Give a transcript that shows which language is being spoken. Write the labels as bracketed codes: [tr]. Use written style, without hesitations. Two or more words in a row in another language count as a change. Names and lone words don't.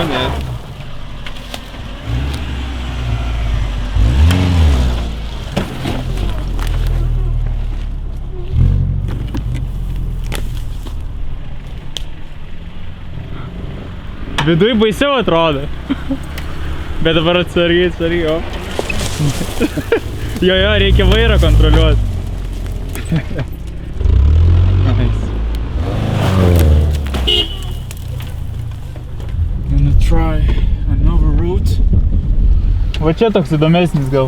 [lt] Viduj baisiau atrodo. Bet dabar atsargiai, o. Jo, reikia vairą kontroliuoti. Nice. [en] Gonna try another route. [lt] Va čia toks įdomesnis gal.